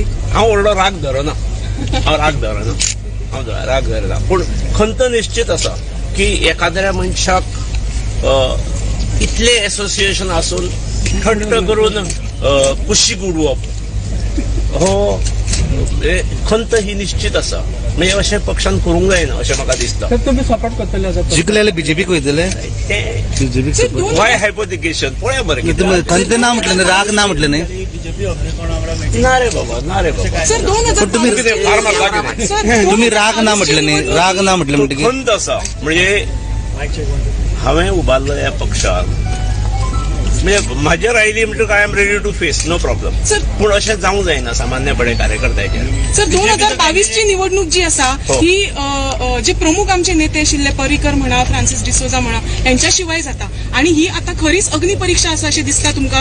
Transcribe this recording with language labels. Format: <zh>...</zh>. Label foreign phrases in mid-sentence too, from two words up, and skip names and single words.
<kok>हांव व्हडलो राग धरना हांव राग धरना पूण खंत निश्चित आसा की एखाद्या मनशाक इतले एसोसिएशन आसून थंड करून कुशीक उडोवप हो खंत ही निश्चित आसा. म्हणजे अशें पक्षान करूंक जायना अशें म्हाका दिसता. तुम्ही सपोर्ट करतले जिंकलेले बीजेपीक वयतले ते वाय हायपोथिकेशन पळया बरें खंत ना म्हटलें राग ना म्हटलें न्ही ना रे बाबा सर 2022 सर</kok> <mr>तुम्ही राग ना म्हटलं नाही, राग ना म्हटलं म्हणते</mr> <kok>खंत आसा म्हणजे हांवें उबारलेल्या पक्षाक म्हणजे म्हाजेर आयली म्हणटकच</kok> <en>I am ready to face, no problem.</en> <kok>सर पूण अशें जावंक जायना सामान्यपणे कार्यकर्त्याचेर. सर 2022 ची निवडणूक जी आसा ही जे प्रमुख आमचे नेते आशिल्ले पर्रीकर म्हणा, फ्रान्सिस डिसोजा म्हणा यांच्या शिवाय जाता आणि ही आता खरीच अग्निपरीक्षा आसा अशें दिसता तुमकां.</kok>